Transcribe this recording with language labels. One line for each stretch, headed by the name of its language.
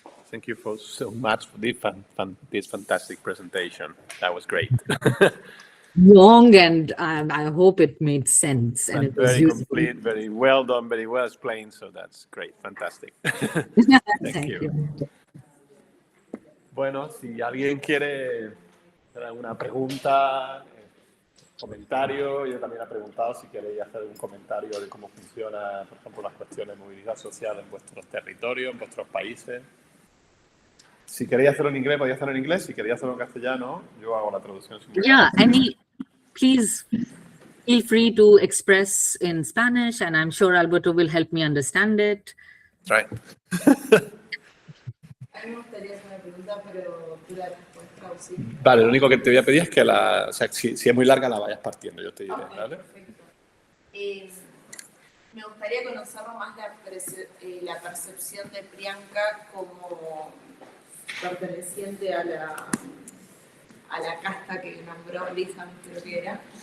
English: Thank you so much for this fantastic presentation. That was great. Long, and I hope it made sense. And it was very complete, very well done, very well explained. So that's great, fantastic. Thank you.
Spanish: Bueno, si alguien quiere hacer alguna pregunta, comentario, yo también he preguntado si queréis hacer algún comentario de cómo funciona, por ejemplo, las cuestiones de movilidad social en vuestros territorios, en vuestros países. Si queréis hacerlo en inglés, podéis hacerlo en inglés. Si queréis hacerlo en castellano, yo hago la traducción.
English: Yeah, please feel free to express in Spanish, and I'm sure Alberto will help me understand it. Right.
Spanish: A mí me gustaría hacer una pregunta, pero tú la puedes traducir. Vale, lo único que te voy a pedir es que si es muy larga la vayas partiendo, yo te diré,
English: Okay,
Spanish: ¿vale? Perfecto. Me gustaría conocer más la percepción de Priyanka como perteneciente a la casta que nombró Lizan, creo que era.